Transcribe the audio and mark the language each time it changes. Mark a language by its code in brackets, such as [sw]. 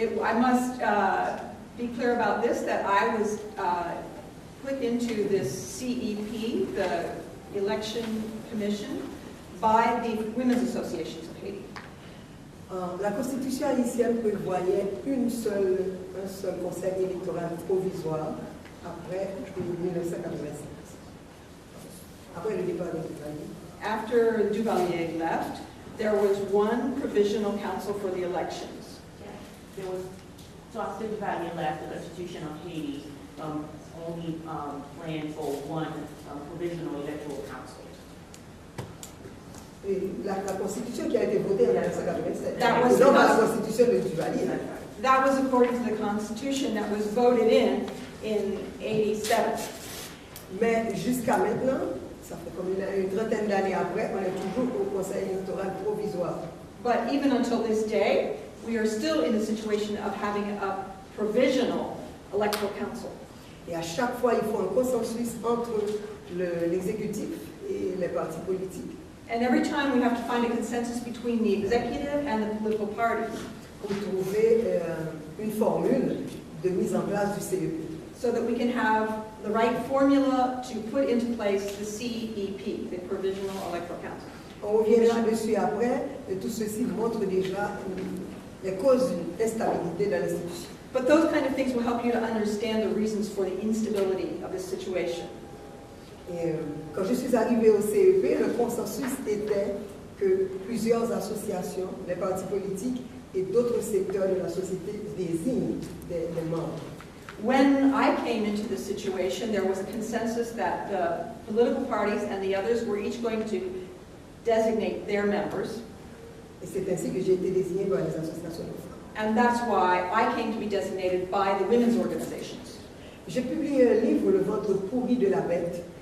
[en] I must be clear about this, that I was put into this CEP, the Election Commission, by the Women's Associations of Haiti. [fr] La Constitution haïtienne prévoyait un seul conseil électoral provisoire après 1996, après le départ de Duvalier. [en] After Duvalier left, there was one provisional council for the elections. There was, so after Duvalier left, the Constitution of Haiti only planned for one provisional electoral council. [fr] Et la Constitution qui a été votée en 1997, [en] That was [fr] non [en] the [fr] pas la Constitution de Duvalier. [en] That was according to the Constitution that was voted in 87. [fr] Mais jusqu'à maintenant, ça fait comme une trentaine d'années après, on est toujours au Conseil électoral provisoire. [en] But even until this day, we are still in the situation of having a provisional electoral council. [fr] Et à chaque fois, il faut un consensus entre l'exécutif et les partis politiques [en] And every time we have to find a consensus between the executive and the political parties [fr] pour trouver une formule de mise en place du CEP. [en] so that we can have the right formula to put into place the CEP, the Provisional Electoral Council. [fr] On reviendra dessus après, et tout ceci montre déjà les causes d'une instabilité dans l'institution. [en] But those kind of things will help you to understand the reasons for the instability of this situation. [fr] Et quand je suis arrivée au CEP, le consensus était que plusieurs associations, les partis politiques et d'autres secteurs de la société désignent des membres. [en] When I came into the situation, there was a consensus that the political parties and the others were each going to designate their members. [fr] Et c'est ainsi que j'ai été désignée par les associations de femmes. [en] And that's why I came to be designated by the women's organizations. [fr] J'ai publié un livre, Le ventre pourri de la bête,